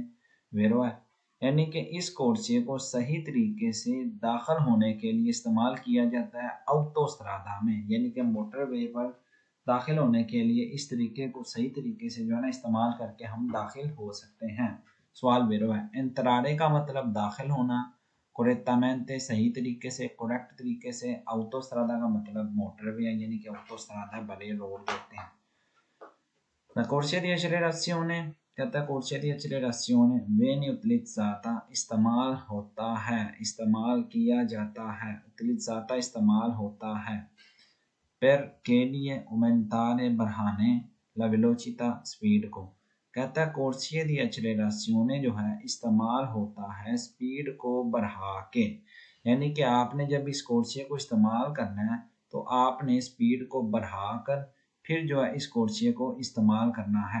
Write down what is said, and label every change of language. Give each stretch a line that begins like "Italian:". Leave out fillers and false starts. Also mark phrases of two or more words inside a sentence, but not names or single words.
Hindi: वेरो है यानी कि इस कोर्सिया को सही तरीके से दाखिल होने के लिए इस्तेमाल किया जाता है autostrada में, यानी कि मोटरवे पर दाखिल होने के लिए इस तरीके को सही तरीके से जो है ना इस्तेमाल करके हम दाखिल हो सकते हैं। सवाल वेरो है। एंतरारे का मतलब दाखिल होना, correttamente सही तरीके से, करेक्ट तरीके से, autostrada का मतलब मोटरवे यानी कि autostrada बड़े रोड होते हैं।
Italian: La corsia di accelerazione
Hindi: कहता है
Italian: corsia di accelerazione viene utilizzata
Hindi: इस्तेमाल होता है, इस्तेमाल किया जाता है, utilizzata इस्तेमाल होता है, per के लिए aumentare बढ़ाने
Italian: la velocità
Hindi: स्पीड को। कहता है
Italian: corsia di accelerazione
Hindi: जो है इस्तेमाल होता है स्पीड को बढ़ा के, यानी कि आपने जब इस कोर्सिया को इस्तेमाल करना है तो आपने स्पीड को बढ़ाकर फिर जो है इस कोर्सिया को इस्तेमाल करना है।